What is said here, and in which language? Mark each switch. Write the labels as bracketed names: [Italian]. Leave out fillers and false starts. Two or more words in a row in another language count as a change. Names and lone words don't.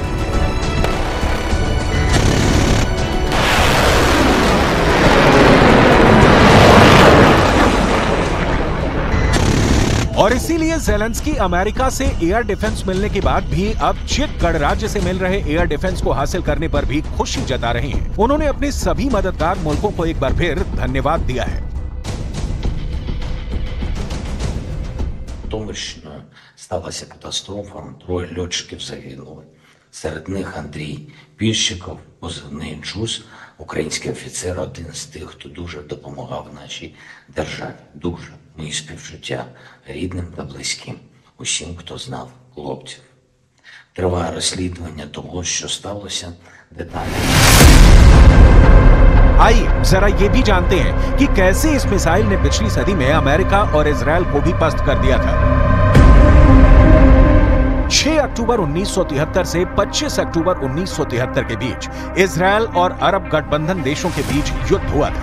[Hindi] और इसीलिए ज़ेलेंस्की अमेरिका से [English] air defense [Hindi] मिलने के बाद भी अब चेक गणराज्य से मिल रहे [English] air defense [Hindi] को हासिल करने पर भी खुशी जता रहे हैं। उन्होंने अपने सभी मददगार मुल्कों को एक बार फिर धन्यवाद दिया है। [Ukrainian] Точно сталася катастрофа, 3 льотчиків загинули. Серед них Андрій Піщиков, позивний Джуз, український офіцер, один з тих, хто дуже допомагав нашій державі. Дуже. Мої співчуття рідним та близьким, усім, хто знав хлопців. Триває розслідування того, що сталося, детально. [Hindi] आइए जरा ये भी जानते हैं कि कैसे इस मिसाइल ने पिछली सदी में अमेरिका और इजराइल को भी पस्त कर दिया था। 6 अक्टूबर 1973 से 25 अक्टूबर 1973 के बीच इजराइल और अरब गठबंधन देशों के बीच युद्ध हुआ था।